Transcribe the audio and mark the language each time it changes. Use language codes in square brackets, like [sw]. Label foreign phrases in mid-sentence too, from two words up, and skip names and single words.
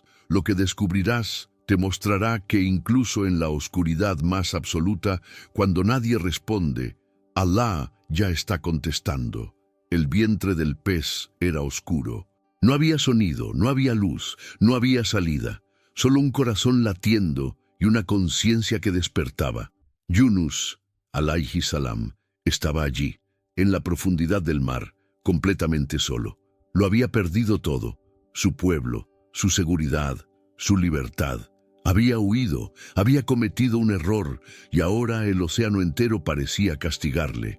[es] Lo que descubrirás te mostrará que incluso en la oscuridad más absoluta, cuando nadie responde, Alá ya está contestando. El vientre del pez era oscuro. No había sonido, no había luz, no había salida, solo un corazón latiendo y una conciencia que despertaba. [ar] Yunus, عليه السلام, [es] estaba allí, en la profundidad del mar, completamente solo. Lo había perdido todo, su pueblo, su seguridad, su libertad. Había huido, había cometido un error, y ahora el océano entero parecía castigarle.